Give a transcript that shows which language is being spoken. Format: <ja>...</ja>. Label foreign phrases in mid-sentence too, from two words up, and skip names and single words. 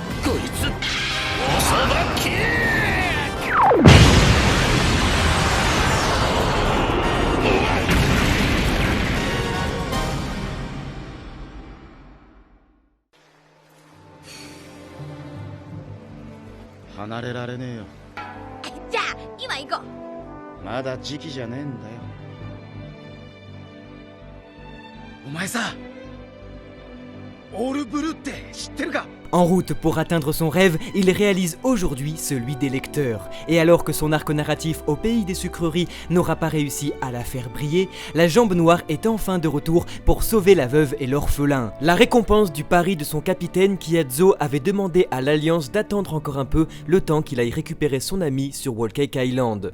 <ja>こいつおさばき。離れられねえよ。じゃあ今行こう。まだ時期じゃねえんだよ。お前さ、オールブルーって知ってるか？</ja> <fr>En route pour atteindre son rêve, il réalise aujourd'hui celui des lecteurs. Et alors que son arc narratif au pays des sucreries n'aura pas réussi à la faire briller, la Jambe Noire est enfin de retour pour sauver la veuve et l'orphelin. La récompense du pari de son capitaine Kiyazo avait demandé à l'Alliance d'attendre encore un peu le temps qu'il aille récupérer son ami sur Whole Cake Island.</fr>